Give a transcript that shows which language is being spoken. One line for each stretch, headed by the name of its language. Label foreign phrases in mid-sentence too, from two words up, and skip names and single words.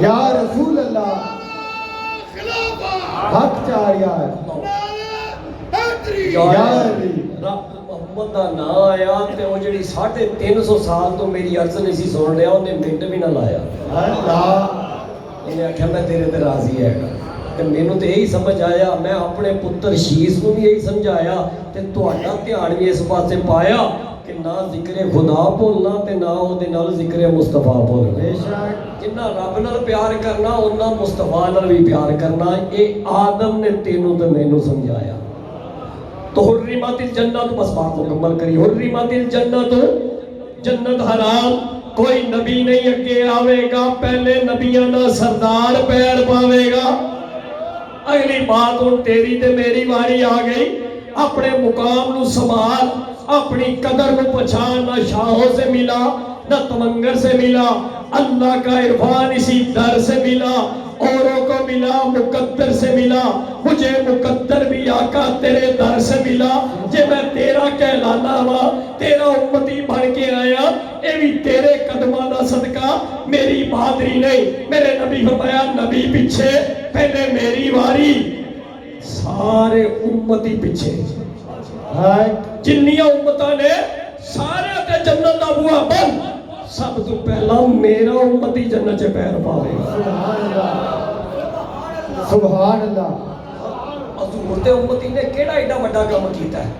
Punjabi: یا رسول اللہ، حق چار یار، یا یا علی۔ رب محمد دا نام آیا تے وہ جڑی 350 سال تو میری عرض نہیں سی سن رہا، انہیں منٹ بھی نہ لایا۔ اللہ انہیں آخیا میں تیرے تے راضی ہے گا، تے مینوں تے یہی سمجھ آیا، میں اپنے پتر شیس کو بھی یہی سمجھایا تے تہاڈا دھیان بھی اس پاسے پایا کہ نہ ذکر خدا بھولنا تے نہ او دے نال ذکر مصطفیٰ بولنا۔ بے شک، جنہ رب نال پیار کرنا اُنہ مصطفیٰ نال بھی پیار کرنا۔ اے آدم نے تینوں تے مینوں سمجھایا۔ تو
Arabic: حرمت الجنت،
Punjabi: بس بات مکمل کری،
Arabic: حرمت الجنت،
Punjabi: جنت حرام، کوئی نبی نہیں اگے آوے گا، پہلے نبیاں دا سردار پیر پاوے گا۔ اگلی بات ہن تیری تے میری واری آ گئی، اپنے مقام نو سنبھال،
Urdu: اپنی قدر کو پہچان، نہ شاہوں سے ملا نہ تمنگر سے ملا، اللہ کا عرفان اسی در سے ملا، اوروں کو ملا مقدر سے ملا، مجھے مقدر بھی آقا تیرے در سے ملا۔
Punjabi: جے میں تیرا کہلانا وا، تیرا امتی بن کے آیا، اے بھی تیرے قدمہ دا صدقہ، میری بہادری نہیں۔ میرے نبی فرمایا نبی پیچھے پہلے میری واری، سارے امتی پیچھے، جنیاں امتاں نے سارے تے جنت دا بوا بند، سب تو پہلا میرا امتی جنت چ پیر پاوے گا۔
Arabic: سبحان اللہ، سبحان اللہ۔
Punjabi: حضور دے امتی نے کیڑا ایڈا بڑا کام کیتا ہے؟